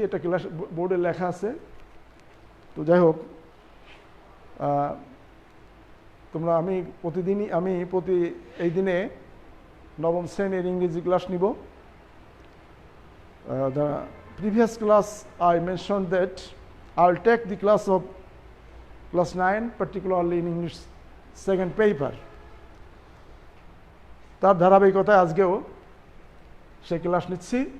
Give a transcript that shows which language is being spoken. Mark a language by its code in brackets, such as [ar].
[bn] এটা ক্লাস বোর্ডে লেখা আছে। তো যাই হোক, তোমরা আমি প্রতি এই দিনে 9ম শ্রেণীর ইংরেজি ক্লাস নিব। [en] The previous class I mentioned that I'll take the class of class 9, particularly in English second paper. [bn] তার ধারাবাহিকতায় আজকেও সেই ক্লাস নিচ্ছি।